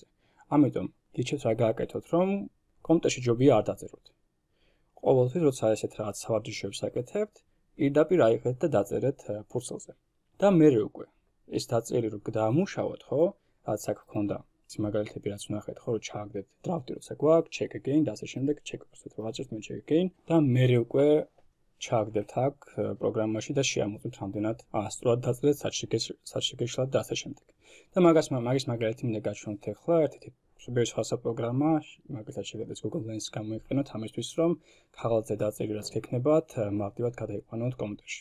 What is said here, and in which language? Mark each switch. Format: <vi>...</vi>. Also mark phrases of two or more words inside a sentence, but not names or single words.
<ka>ამიტომ გიჩვენებთ რა გააკეთოთ, რომ კომპიუტერში ჯობია არ დაწეროთ. ყოველთვის როცა ესეთ რაღაც სავარჯიშოებს აკეთებთ, პირდაპირ აიღეთ და დაწერეთ ფურცლზე. და მერე უკვე ეს დაწერილი რო დაამუშავოთ, ხო? რაც აქ გქონდა ის მაგალითები რაც ვნახეთ, ხო, რომ ჩააგდეთ დრაფტი როცა გვაქვს,</ka> <en>check again</en> <ka>და ასე შემდეგ, check ვასწრებთ რომ ვაჭერთ მე</ka> <en>check again</en> <ka>და მერე უკვე ჩააგდებთ აქ პროგრამაში და შეამოწმოთ რამდენად სწორად დაწერეთ, საშეგეშლად და ასე შემდეგ. და მაგის მაგალითი მინდა გაჩვენოთ ახლა ერთ-ერთი სუპერ სხვა პროგრამა, მაგალითად შეგიძლიათ Google Lens გამოიყენოთ ამისთვის, რომ ქაღალდზე დაწერილი რაც გექნებათ, მარტივად გადაიყვანოთ კომპიუტერში.</ka>